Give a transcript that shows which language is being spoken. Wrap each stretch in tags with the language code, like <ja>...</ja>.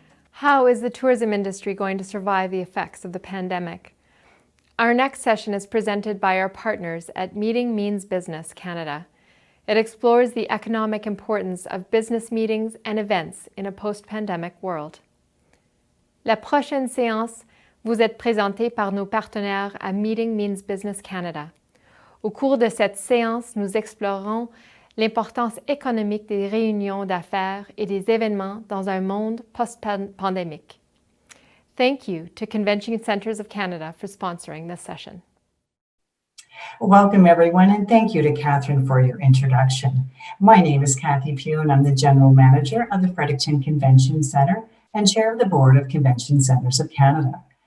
<en>How is the tourism industry going to survive the effects of the pandemic? Our next session is presented by our partners at Meeting Means Business Canada. It explores the economic importance of business meetings and events in a post-pandemic world.</en> <fr>La prochaine séance vous est présentée par nos partenaires à Meeting Means Business Canada. Au cours de cette séance, nous explorerons l'importance économique des réunions d'affaires et des événements dans un monde post-pandémique.</fr> <en>Thank you to Convention Centres of Canada for sponsoring this session. Welcome, everyone, and thank you to Catherine for your introduction. My name is Kathy Pugh, and I'm the General Manager of the Fredericton Convention Centre and Chair of the Board of Convention Centres of Canada.</en>